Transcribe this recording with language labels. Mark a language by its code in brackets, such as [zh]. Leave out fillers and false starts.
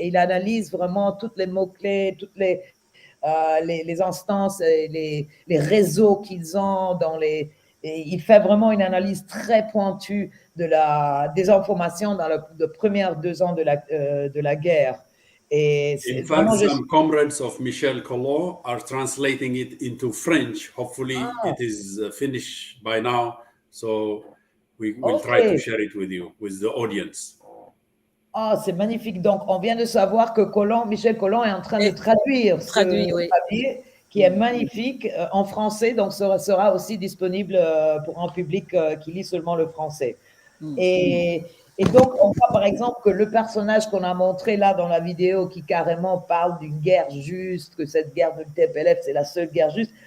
[fr] Et il analyse vraiment toutes les mots-clés, toutes les instances, les réseaux qu'ils ont et il fait vraiment une analyse très pointue de la désinformation dans les premières 2 ans de la guerre. Et [en] in fact, some comrades of Michel Collot are translating it into French. Hopefully, it is finished by now. So we will try to share it with you, with the audience. [fr] C'est magnifique. Donc, on vient de savoir que Michel Collot est en train de traduire ce papier qui est magnifique en français. Donc, ce sera aussi disponible pour un public qui lit seulement le français. Et donc, on voit par exemple que le personnage qu'on a montré là dans la vidéo qui carrément parle d'une guerre juste, que cette guerre de Tplf, c'est la seule guerre juste.